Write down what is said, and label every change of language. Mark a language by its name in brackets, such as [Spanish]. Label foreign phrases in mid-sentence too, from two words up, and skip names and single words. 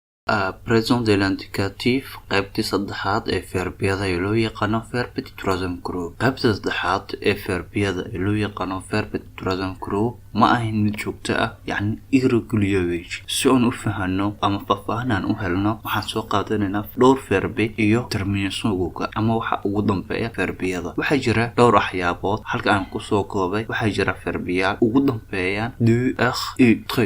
[French] présent de l'indicatif [Somali] qaybtii saddexaad ee verbiyada ee loo yaqaano [French] verb du troisième groupe. [Somali] qaybta saddexaad ee verbiyada ee loo yaqaano [French] verb du troisième groupe [Somali] ma ahin mid joogto ah, yacni irregularity. si aan u fahanno ama faahfaahin u helno waxaan soo qaadanaynaa dhowr verbi iyo terminationka ama waxa ugu dambeeya verbiyada. waxaa jira dhowr waxyaabood halka aan kusoo koobay. waxaa jira verbiyaal ugu dambeeyaan du, u, tre.